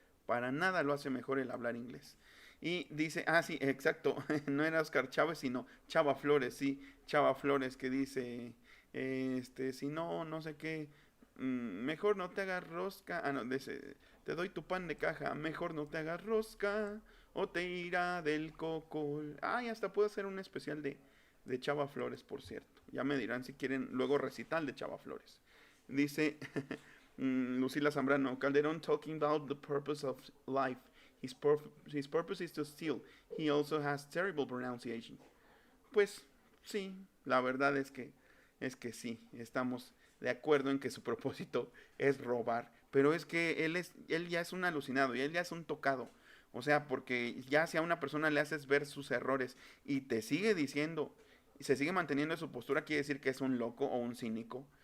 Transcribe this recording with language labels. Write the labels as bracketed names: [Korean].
[Spanish] Para nada lo hace mejor el hablar inglés. Y dice, sí, exacto, no era Oscar Chávez, sino Chava Flores, sí, Chava Flores, que dice, si no, no sé qué, mejor no te hagas rosca, no, te doy tu pan de caja, mejor no te hagas rosca, o te irá del cocol. Y hasta puedo hacer un especial de Chava Flores, por cierto. Ya me dirán si quieren luego recital de Chava Flores. [English] Dice Lucila Zambrano, Calderón talking about the purpose of life. His purpose is to steal. He also has terrible pronunciation. [Spanish] Pues sí, la verdad es que sí, estamos de acuerdo en que su propósito es robar. Pero es que él ya es un alucinado y él ya es un tocado. O sea, porque ya si a una persona le haces ver sus errores y te sigue diciendo, y se sigue manteniendo en su postura, quiere decir que es un loco o un cínico.